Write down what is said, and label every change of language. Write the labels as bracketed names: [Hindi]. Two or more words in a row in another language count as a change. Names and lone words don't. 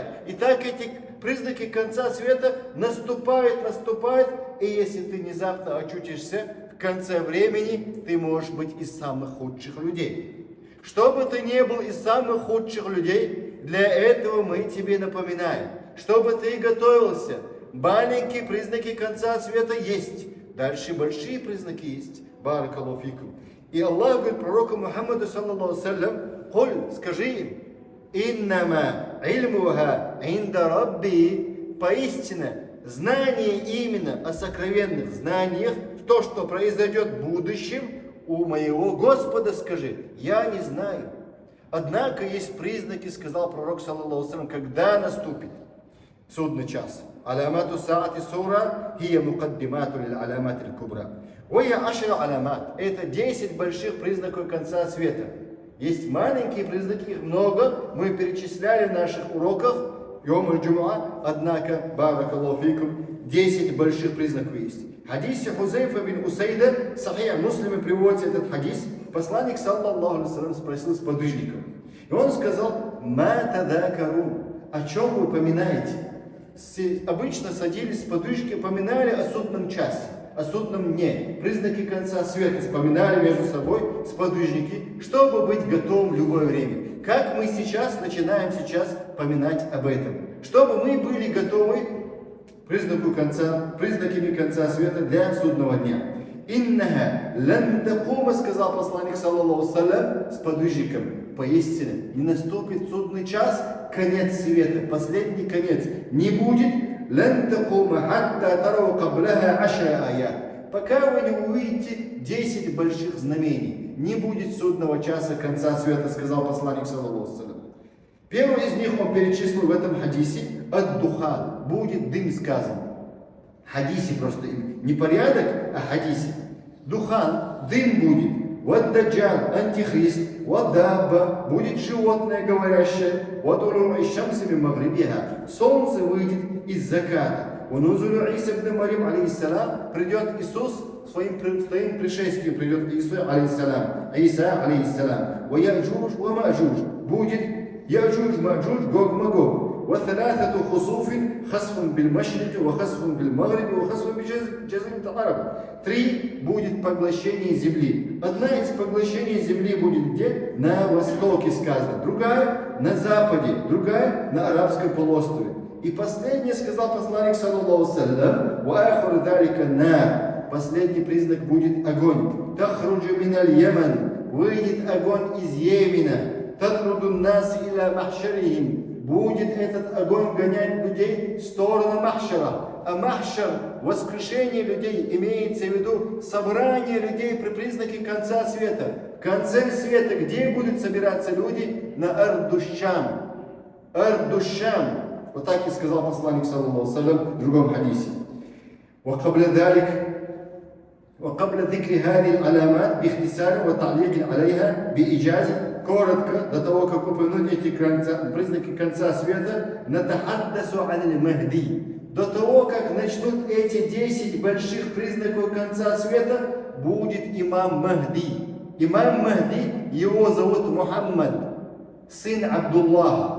[Russian] И так эти признаки конца света наступают, и если ты внезапно очутишься в конце времени, ты можешь быть из самых худших людей. Чтобы ты не был из самых худших людей, для этого мы тебе напоминаем, чтобы ты готовился. Маленькие признаки конца света есть. Дальше большие признаки есть. [Arabic] بارك الله فيكم. [Russian] И Аллах говорит пророку Мухаммаду [Arabic] صلى الله عليه وسلم, [Russian] «Куль, скажи им, [Arabic] إنما علمها عند ربي, [Russian] поистине знание именно о сокровенных знаниях, то, что произойдет в будущем, у моего Господа скажи, я не знаю». Однако есть признаки, сказал пророк [Arabic] صلى الله عليه وسلم, [Russian] когда наступит судный час. [Arabic] علامات الساعة الصغرى هي مقدمة للعلامات الكبرى. وهي عشر علامات. [Russian] Это 10 больших признаков конца света. Есть маленькие признаки, их много. Мы перечисляли в наших уроках Йом аль-Джумуа. Однако, [Arabic] بارك الله فيكم, [Russian] 10 больших признаков есть. В хадисе Хузайфа бин Усайда, Сахих Муслиме приводится этот хадис. Посланник [Arabic] صلى الله عليه وسلم [Russian] спросил сподвижников. И он сказал, [Arabic] ما تذاكرون. [Russian] О чем вы поминаете? Обычно садились сподвижники, поминали о судном часе, о судном дне, признаки конца света, вспоминали между собой сподвижники, чтобы быть готовым в любое время. Как мы сейчас начинаем поминать об этом, чтобы мы были готовы признаками конца света для судного дня. [Arabic] إنها لن تقوم, [Russian] сказал посланник [Arabic] صلى الله عليه وسلم [Russian] сподвижникам, поистине не наступит судный час, конец света, последний конец не будет. [Arabic] لن تقوم حتى تروا قبلها عشر آيات. [Russian] Пока вы не увидите 10 больших знамений, не будет судного часа, конца света, сказал посланник [Arabic] صلى الله عليه وسلم. [Russian] Первый из них он перечислил в этом хадисе, ад-духан, будет дым сказано. Хадисе просто не порядок, а хадисе. Духан, дым будет. Вот даджал, антихрист, вот дабба, будет животное говорящее. [Arabic] Вот طلوع الشمس من مغربها. [Russian] Солнце выйдет из заката. Унузулю Иса ибн Марим, алейхиссалам, придет Иисус, своим пришествием придет Иисус, алейхиссалам. Иса, алейхиссалам. Ва Яджуж, ва Маджуж. Будет Яджуж, Маджуж, Гог, Магог. [Arabic] وثلاثة خسوف خسف بالمشرق وخسف بالمغرب وخسف بجزيرة العرب. [Russian] 3 будет поглощение земли. Одна из поглощений земли будет где? На востоке сказано. Другая на западе. Другая на арабском полуострове. И последнее сказал посланник [Arabic] صلى الله وسلم: «وآخر ذلك نار». [Russian] Последний признак будет огонь. [Arabic] تخرج من اليمن. [Russian] Выйдет огонь из Йемена. [Arabic] تطرد الناس إلى محشرهم. [Russian] Будет этот огонь гонять людей в сторону махшара. А махшар, воскрешение людей, имеется в виду собрание людей при признаке конца света. В конце света, где будут собираться люди? На Ардушам. Ардушам. Вот так и сказал посланник [Arabic] صلى الله عليه وسلم [Russian] в другом хадисе. [Arabic] وقبل ذكر هذه العلامات باختصار وتعليق عليها بإيجاز. [Russian] Коротко, до того, как упомянуть эти признаки конца света, [Arabic] نتحدث المهدي. [Russian] До того, как начнут эти 10 больших признаков конца света, будет имам Махди. Имам Махди, его зовут Мухаммад, сын Абдуллаха.